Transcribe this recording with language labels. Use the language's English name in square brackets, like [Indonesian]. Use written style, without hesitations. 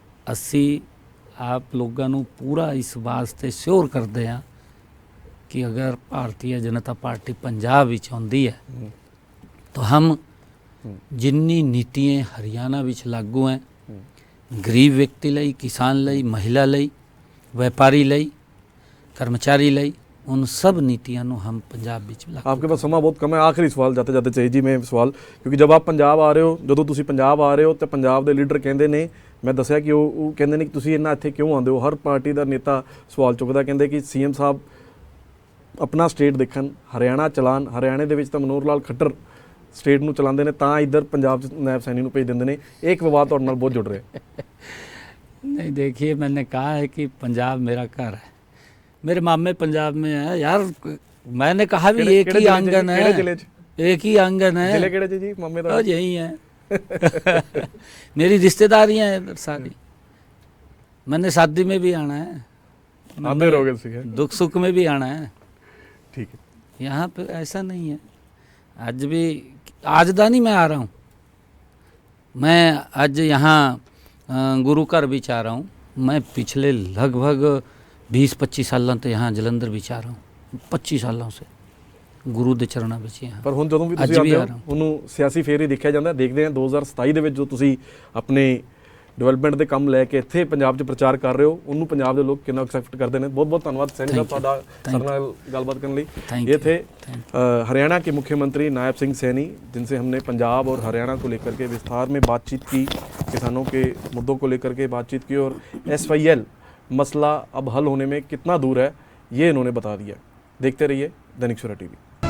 [Hindi] असी आप लोगों नू पूरा इस वास्ते श्योर करते हैं कि अगर भारतीय जनता पार्टी पंजाब विच आउंदी है तो हम जिन्नी नीतियां हरियाणा विच लागू हैं गरीब व्यक्ति लई, किसान लई, महिला लई, व्यापारी लई, कर्मचारी लई, उन सब नीतियां नू हम पंजाब विच लागू। आपके पास समा बहुत कम है, आखिरी सवाल जाते जाते चाहिए जी मैं सवाल, क्योंकि जब आप पंजाब आ रहे [Punjabi] हो, ਜਦੋਂ ਤੁਸੀਂ ਪੰਜਾਬ ਆ ਰਹੇ ਹੋ ਤੇ ਪੰਜਾਬ ਦੇ ਲੀਡਰ ਕਹਿੰਦੇ ਨੇ, ਮੈਂ ਦੱਸਿਆ ਕਿ ਉਹ ਕਹਿੰਦੇ ਨੇ ਕਿ ਤੁਸੀਂ ਇੰਨਾ ਇੱਥੇ ਕਿਉਂ ਆਉਂਦੇ ਹੋ। ਹਰ ਪਾਰਟੀ ਦਾ ਨੇਤਾ ਸਵਾਲ ਚੁੱਕਦਾ, ਕਹਿੰਦੇ ਕਿ ਸੀਐਮ ਸਾਹਿਬ ਆਪਣਾ ਸਟੇਟ ਦੇਖਣ, ਹਰਿਆਣਾ ਚਲਾਨ, ਹਰਿਆਣੇ ਦੇ ਵਿੱਚ ਤਾਂ ਮਨੋਹਰ ਲਾਲ ਖੱਟਰ ਸਟੇਟ ਨੂੰ ਚਲਾਉਂਦੇ ਨੇ, ਤਾਂ ਇੱਧਰ ਪੰਜਾਬ 'ਚ ਨਾਇਬ ਸੈਣੀ ਨੂੰ ਭੇਜ ਦਿੰਦੇ ਨੇ। ਇਹ ਇੱਕ ਵਿਵਾਦ ਤੁਹਾਡੇ ਨਾਲ ਬਹੁਤ ਜੁੜ ਰਿਹਾ। [Hindi] नहीं देखिए, मैंने कहा है कि पंजाब मेरा घर है, मेरे मामे पंजाब में है यार। मैंने कहा भी एक ही आंगन है, एक ही आंगन है, [Punjabi] ਜ਼ਿਲ੍ਹੇ ਕਿਹੜੇ 'ਚ ਜੀ ਮਾਮੇ ਦਾ? [Hindi] और यही है। मेरी रिश्तेदारियां हैं इधर सारी। मैंने शादी में भी आना है, आते रहोगे सीखे, दुख सुख में भी आना है। ठीक है। यहाँ पे ऐसा नहीं है। आज भी आज दा नहीं मैं आ रहा हूँ, मैं आज यहाँ गुरु घर भी आ रहा हूँ। मैं पिछले लगभग 20-25 सालों तो यहाँ जलंधर भी आ रहा हूँ, 25 सालों से [Punjabi] ਗੁਰੂ ਦੇ ਚਰਨਾਂ ਵਿੱਚ ਹੀ ਹਾਂ। ਪਰ ਹੁਣ ਜਦੋਂ ਵੀ ਤੁਸੀਂ ਆਉਂਦੇ ਹੋ ਉਹਨੂੰ ਸਿਆਸੀ ਫੇਰ ਹੀ ਦੇਖਿਆ ਜਾਂਦਾ। ਦੇਖਦੇ ਹਾਂ 2027 ਦੇ ਵਿੱਚ ਜੋ ਤੁਸੀਂ ਆਪਣੇ ਡਿਵੈਲਪਮੈਂਟ ਦੇ ਕੰਮ ਲੈ ਕੇ ਇੱਥੇ ਪੰਜਾਬ 'ਚ ਪ੍ਰਚਾਰ ਕਰ ਰਹੇ ਹੋ, ਉਹਨੂੰ ਪੰਜਾਬ ਦੇ ਲੋਕ ਕਿੰਨਾ ਐਕਸੈਪਟ ਕਰਦੇ ਨੇ। ਬਹੁਤ ਬਹੁਤ ਧੰਨਵਾਦ ਸੈਣੀ ਸਾਹਿਬ ਤੁਹਾਡਾ ਸਾਡੇ ਨਾਲ ਗੱਲਬਾत करने ਲਈ। [Hindi] ये थे हरियाणा के मुख्यमंत्री नायब सिंह सैनी, जिनसे हमने पंजाब और हरियाणा को लेकर के विस्तार में बातचीत की, किसानों के मुद्दों को लेकर के बातचीत की और SYL मसला अब हल होने में कितना दूर है ये इन्होंने बता दिया। देखते रहिए दैनिक सवेरा TV।